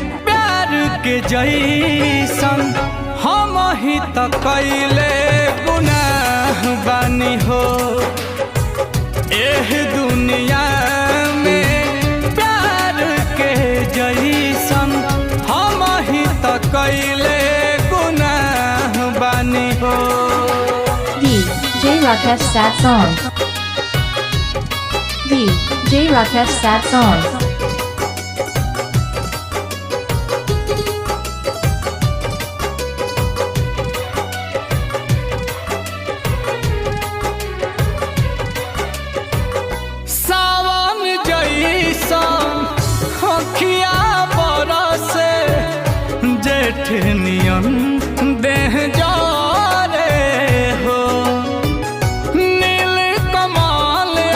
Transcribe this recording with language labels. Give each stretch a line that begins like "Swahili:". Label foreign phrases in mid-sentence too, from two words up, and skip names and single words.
Bhojpuri: प्यार के जैसन हम ही तो कैले गुनाह बानी हो एह दुनिया में प्यार के जैसन हम ही तो कैले गुनाह बानी हो।
English: DJ Rakesh sad song. DJ Rakesh sad song.
Bhojpuri: सावन जैसन अखिया बरसे जेठ नियन देह जारे हो नील कमल